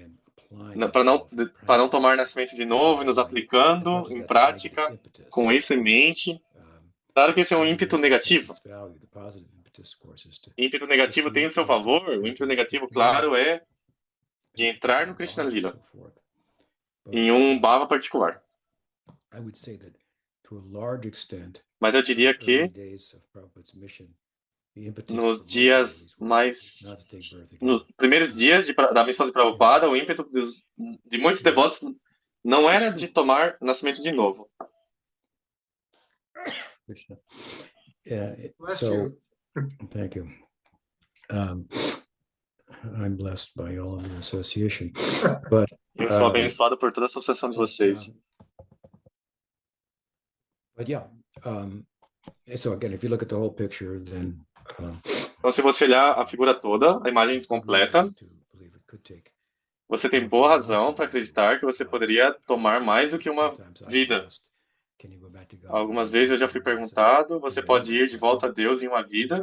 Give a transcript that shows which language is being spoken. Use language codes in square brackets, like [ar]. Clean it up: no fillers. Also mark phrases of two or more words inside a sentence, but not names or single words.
[pt] Determinado, para não tomar nascimento de novo e nos aplicando em prática, com isso em mente. Claro que esse é um ímpeto negativo. Ímpeto negativo tem o seu valor. O ímpeto negativo, claro, é de entrar no Krishna Lila, em um bhava particular. Mas eu diria que nos primeiros dias da missão de Prabhupada, o ímpeto de muitos devotos não era de tomar nascimento de novo. Krishna. [en] Bless So, you. thank you. I'm blessed by all of your association, but [pt] Eu sou abençoado por toda a associação de vocês. [en] But yeah, so again, if you look at the whole picture, then [pt] Então, se você olhar a figura toda, a imagem completa, você tem boa razão para acreditar que você poderia tomar mais do que uma vida. Algumas vezes eu já fui perguntado, você pode ir de volta a Deus em uma vida?